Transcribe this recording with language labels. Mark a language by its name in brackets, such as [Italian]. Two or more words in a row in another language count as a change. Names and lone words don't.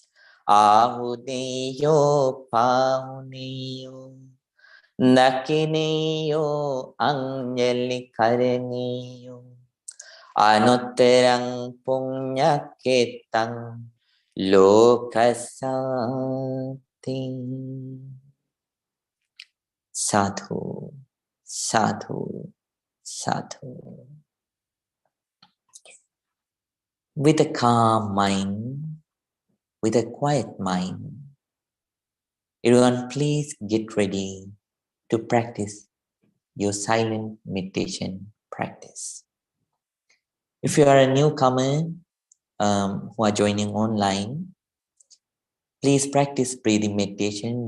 [Pali] Ahudeyo pahuneyo Nakineyo anjali kareneyo Anutterang puññaketang lokasati. Sadhu, sadhu, sadhu. [English] With a calm mind, with a quiet mind, everyone please get ready to practice your silent meditation practice. If you are a newcomer who are joining online, please practice breathing meditation.